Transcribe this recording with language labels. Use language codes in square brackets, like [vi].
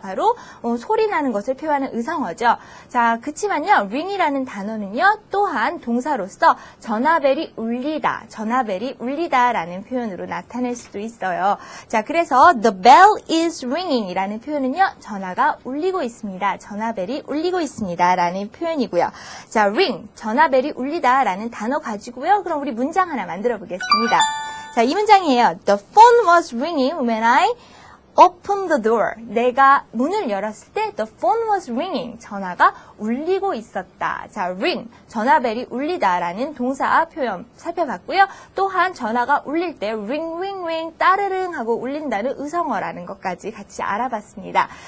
[ko] 바로 소리 나는 것을 표현하는 의성어죠. 자, 그치만요, ring이라는 단어는요, 또한 동사로서 전화벨이 울리다라는 표현으로 나타낼 수도 있어요. 자, 그래서 [en] the bell is ringing [ko] 이라는 표현은요, 전화가 울리고 있습니다. 전화벨이 울리고 있습니다. 라는 표현이고요. 자, ring, 전화벨이 울리다라는 단어 가지고요. 그럼 우리 문장 하나 만들어 보겠습니다. 자, 이 문장이에요. [en] The phone was ringing when I opened the door. [ko] 내가 문을 열었을 때 [en] the phone was ringing. [ko] 전화가 울리고 있었다. 자, ring, 전화벨이 울리다라는 동사 표현 살펴봤고요. 또한 전화가 울릴 때 ring, ring, ring, 따르릉 하고 울린다는 의성어라는 것까지 같이 알아봤습니다.